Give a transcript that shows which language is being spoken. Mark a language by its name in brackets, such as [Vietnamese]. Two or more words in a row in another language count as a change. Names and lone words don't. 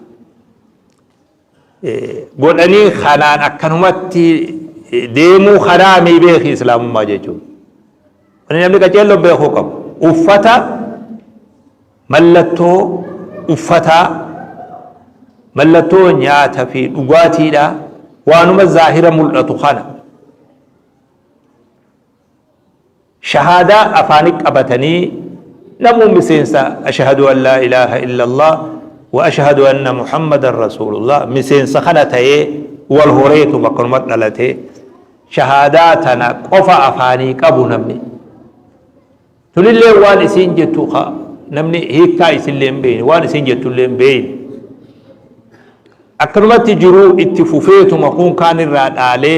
[Oromo] godhanii kanaan akkanumatti deemuu kanaa mii beeki islaamummaa jechuun wani namni qaceelloo beekuu qabu uffata mallattoo uffataa mallattoo nyaata fi dhugaatiidha waanuma zaahira mul'atu kana shahaadaa afaanii qabatanii namuu miseensa [Arabic] أشهد أن لا إله إلا الله وأشهد أن محمدا رسول الله [Oromo] miseensa kana ta'ee wal horeetu bakkanuma dhalate shahaadaa tana qofa afaanii qabu namni tulillee waan isiin jettu namni hiikkaa isinlee hin beeyne waan isiin jettullee hin beeyne akkanumatti jiruu itti fufeetuma kun kaan irraa dhaalee